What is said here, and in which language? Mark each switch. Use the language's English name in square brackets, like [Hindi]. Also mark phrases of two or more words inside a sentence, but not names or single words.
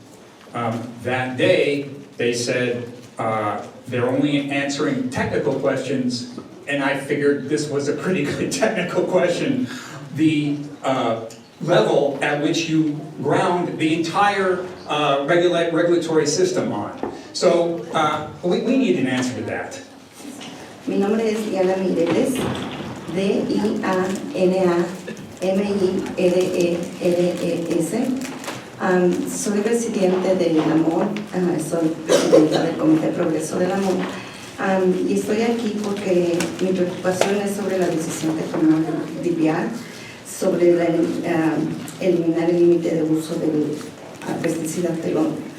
[English] That day, they said they're only answering technical questions, and I figured this was a pretty good technical question. The level at which you ground the entire regulatory system on. So we need an answer to that. [Spanish] Mi nombre es Diana Mireles, D-I-A-N-A-M-I-R-E-L-E-S. Soy residente de Lamont, soy presidenta del Comité de Progreso de Lamont, y estoy aquí porque mi preocupación es sobre la decisión que tomó el DPR sobre eliminar el límite de uso del pesticida Telone.